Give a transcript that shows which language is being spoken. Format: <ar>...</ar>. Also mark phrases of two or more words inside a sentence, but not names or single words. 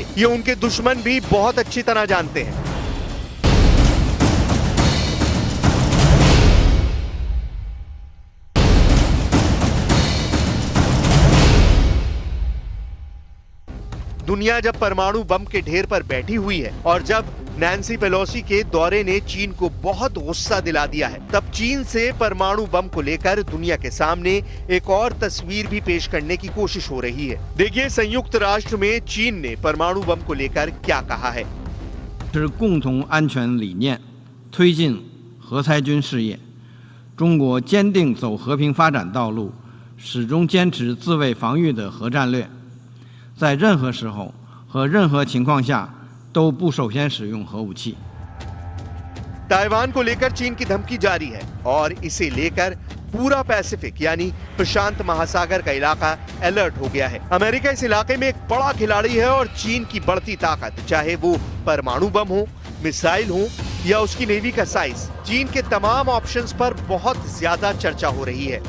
<hi>ये उनके दुश्मन भी बहुत अच्छी तरह जानते हैं। दुनिया जब परमाणु बम के ढेर पर बैठी हुई है और जब नैन्सी पेलोसी के दौरे ने चीन को बहुत गुस्सा दिला दिया है, तब चीन से परमाणु बम को लेकर दुनिया के सामने एक और तस्वीर भी पेश करने की कोशिश हो रही है। देखिए संयुक्त राष्ट्र में चीन ने परमाणु बम को लेकर क्या कहा है।</hi> <zh>共同安全理念推进核裁军事业，中国坚定走和平发展道路，始终坚持自卫防御的核战略，在任何时候和任何情况下都不首先使用核武器。</zh> <hi>ताइवान को लेकर चीन की धमकी जारी है और इसे लेकर पूरा पैसिफिक यानी प्रशांत महासागर का इलाका अलर्ट हो गया है। अमेरिका इस इलाके में एक बड़ा खिलाड़ी है और चीन की बढ़ती ताकत, चाहे वो परमाणु बम हो, मिसाइल हो या उसकी नेवी का साइज, चीन के तमाम ऑप्शंस पर बहुत ज्यादा चर्चा हो रही है।</hi>